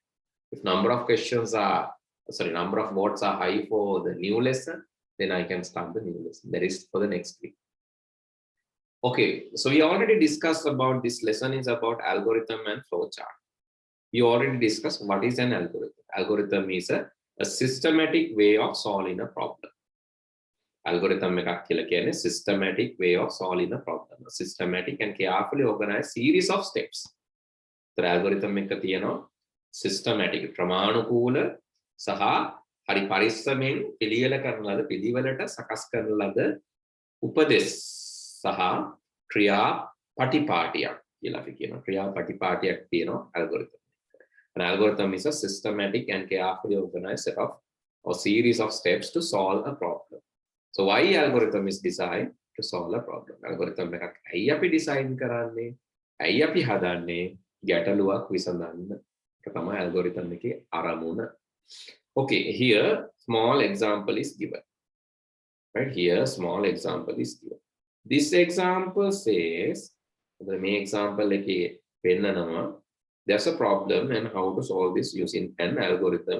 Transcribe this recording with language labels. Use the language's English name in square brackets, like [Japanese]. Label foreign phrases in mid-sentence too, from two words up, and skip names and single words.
[English] If number of votes are high for the new lesson, then I can start the new lesson. That is for the next week. Okay, so we already discussed about this lesson is about algorithm and flowchart. We already discussed what is an algorithm. Algorithm is a systematic way of solving a problem. Algorithm [Sinhala] එකක් කියලා කියන්නේ [English] systematic way of solving a problem. A systematic and carefully organized series of steps. [Sinhala] So algorithm එක තියෙනවා systematic ක්‍රමානුකූල සහ හරි පරිස්සමෙන් පිළිවෙල කරන ලද පිළිවෙලට සකස් කරන ලද උපදෙස් සහ ක්‍රියා පටිපාටියක් කියලා අපි කියනවා. ක්‍රියා පටිපාටියක් තියෙනවා algorithm. [English] An algorithm is a systematic and carefully organized set of or series of steps to solve a problem. So why algorithm is designed to solve a problem? [Sinhala] Algorithm එකක් ඇයි අපි design කරන්නේ? ඇයි අපි හදන්නේ? ගැටලුවක් විසඳන්න. ඒක තමයි algorithm එකේ අරමුණ. [English] Okay, here small example is given. Right here, small example is given. This example says, the main example there's a problem and how to solve this using an algorithm.